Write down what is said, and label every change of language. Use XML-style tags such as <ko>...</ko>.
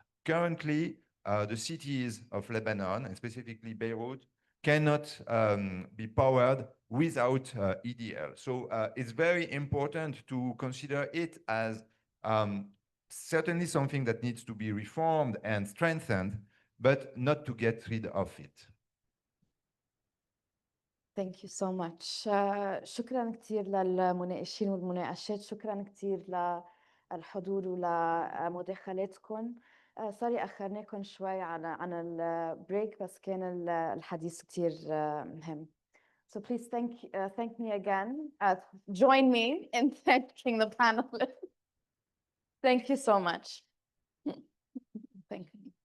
<en>Currently, the cities of Lebanon, and specifically Beirut, cannot be powered without EDL. So it's very important to consider it as certainly something that needs to be reformed and strengthened, but not to get rid of it. Thank you so much.</en> <ar>شكرا كثير للمناقشين والمناقشات، شكرا كثير للحضور ولمداخلاتكم. سوري أخرناكم شوي عن البريك، بس كان الحديث كثير مهم.</ar> <en>So please thank me again. Join me in thanking the panelists. Thank you so much. Thank you.</en>